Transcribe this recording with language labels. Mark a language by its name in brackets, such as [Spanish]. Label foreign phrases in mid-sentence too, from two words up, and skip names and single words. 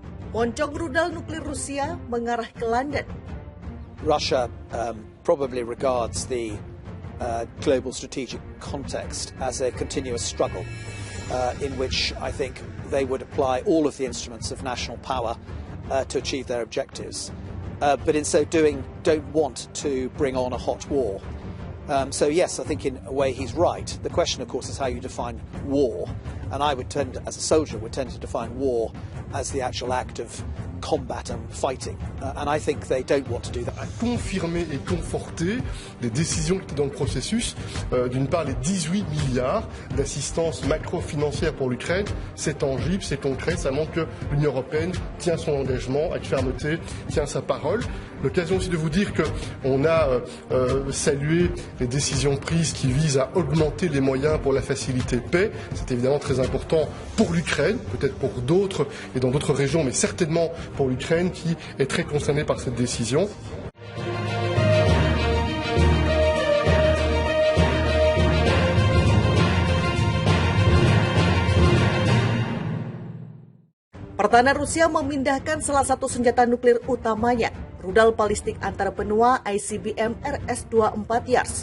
[Indonesian] Moncong rudal nuklir Rusia mengarah ke London. [English] Russia probably regards the global strategic context as a continuous struggle in which I think they would apply all of the instruments of national power to achieve their objectives. But in so doing, don't want to bring on a hot war. So yes, I think in a way he's right. The question, of course, is how you define war. And I would tend, as a soldier, to define war as the actual act of combat and fighting. And I think they don't want to do that. [French] À confirmer et conforter les décisions qui étaient dans le processus. D'une part, les 18 milliards d'assistance macro-financière pour l'Ukraine, c'est tangible, c'est concret, ça montre que l'Union européenne tient son engagement avec fermeté, tient sa parole. L'occasion aussi de vous dire qu'on a salué les décisions prises qui visent à augmenter les moyens pour la facilité paix. C'est évidemment très important pour l'Ukraine, peut-être pour d'autres et dans d'autres régions, mais certainement pour l'Ukraine qui est très concernée par cette décision. [Indonesian] Pertahanan Rusia memindahkan salah satu senjata nuklir utamanya, rudal balistik antar benua ICBM RS-24 Yars.